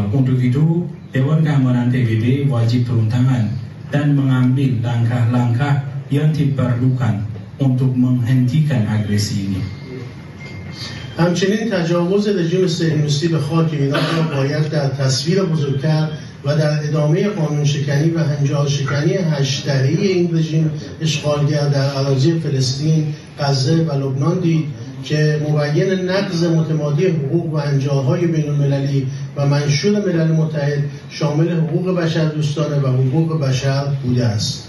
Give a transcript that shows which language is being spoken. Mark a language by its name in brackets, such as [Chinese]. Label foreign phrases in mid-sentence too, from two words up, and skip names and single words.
[Indonesian] Untuk itu, Dewan Keamanan PBB wajib turun tangan dan mengambil langkah-langkah yang diperlukan untuk menghentikan agresi ini. [Persian] همچنین تجاوز رژیم صهیونیستی به خاک ایران را باید در تصویر بزرگتر و در ادامه قانون شکنی و هنجار شکنی 8 دهه‌ای این رژیم اشغالگر در اراضی فلسطین، غزه و لبنان دید که مبین نقض متمادی حقوق و انجارهای بین المللی و منشور ملل متحد شامل حقوق بشر دوستانه و حقوق بشر بوده است.